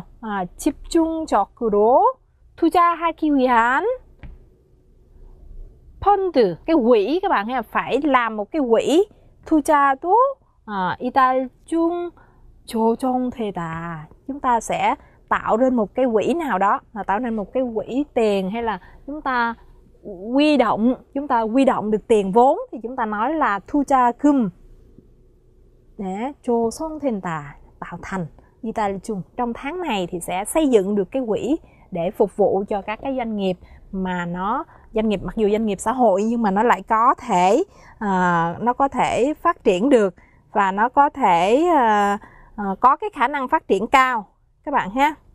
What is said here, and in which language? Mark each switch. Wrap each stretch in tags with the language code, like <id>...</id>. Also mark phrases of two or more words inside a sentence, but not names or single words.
<ko>집중적으로 투자하기 위한 펀드,</ko> <vi>cái quỹ các bạn ha, phải làm một cái quỹ</vi> <ko>투자도 이달 중 조정되다.</ko> <vi>Chúng ta sẽ tạo nên một cái quỹ nào đó, tạo nên một cái quỹ tiền, hay là chúng ta quy động được tiền vốn thì chúng ta nói là 투자금 để 조성된다, tạo thành.</vi> <ko>이달 중,</ko> <vi>trong tháng này thì sẽ xây dựng được cái quỹ để phục vụ cho các cái doanh nghiệp mà mặc dù doanh nghiệp xã hội nhưng mà nó lại có thể phát triển được và nó có thể có cái khả năng phát triển cao các bạn ha.</vi>